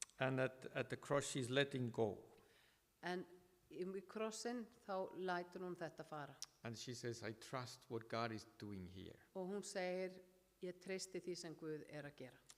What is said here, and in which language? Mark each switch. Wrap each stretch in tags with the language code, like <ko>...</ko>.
<en>And at the cross, she's letting go.</en> <is>En í krossinn þá lætur hún þetta fara.</is> <en>And she says, I trust what God is doing here.</en> <is>Og hún segir, ég treysti því sem Guð að gera.</is>